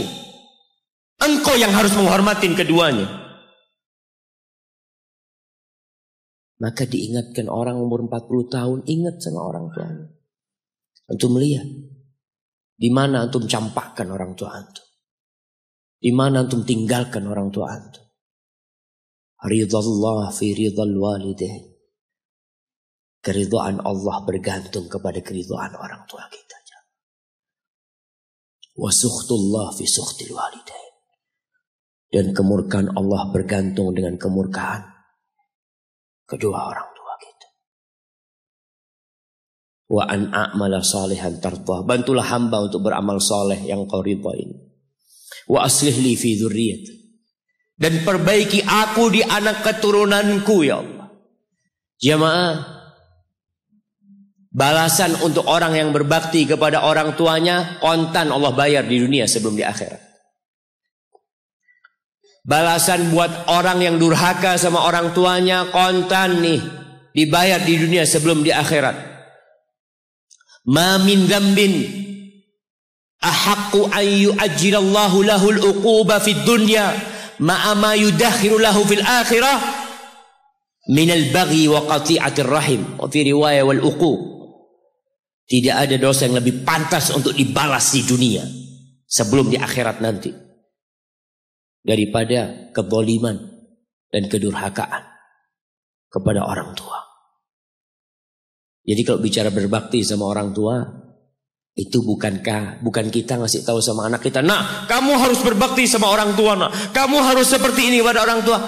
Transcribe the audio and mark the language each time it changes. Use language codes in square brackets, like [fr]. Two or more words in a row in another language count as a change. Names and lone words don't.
[id] Engkau yang harus menghormatin keduanya. Maka diingatkan orang umur 40 tahun, ingat sama orang tuanya. Antum lihat, di mana antum campakkan orang tua antum. Di mana antum tinggalkan orang tua antum. [ar] رضا الله في رضا الوالدين. [id] Keridhaan Allah bergantung kepada keridhaan orang tua kita. [ar] وسخط الله في سخط الوالدين. [id] Dan kemurkaan Allah bergantung dengan kemurkaan kedua orang tua kita. [ar] وأن أعمل صالحا ترضاه. [id] Bantulah hamba untuk beramal soleh yang kau ridha ini. [ar] وأصلح لي في ذريتي. [id] Dan perbaiki aku di anak keturunanku ya Allah. Jamaah, balasan untuk orang yang berbakti kepada orang tuanya kontan Allah bayar di dunia sebelum di akhirat. Balasan buat orang yang durhaka sama orang tuanya kontan nih, dibayar di dunia sebelum di akhirat. [ar] ما من ذنب أحق أن يعجل الله له العقوبة في الدنيا مع ما يدخر له في الآخرة من البغي وقطيعة الرحم. وفي رواية والعقوق. [id] Tidak ada dosa yang lebih pantas untuk dibalas di dunia sebelum di akhirat nanti daripada kezaliman dan kedurhakaan kepada orang tua. Jadi kalau bicara berbakti sama orang tua, itu bukan kita ngasih tahu sama anak kita, nah kamu harus berbakti sama orang tua, nah kamu harus seperti ini pada orang tua.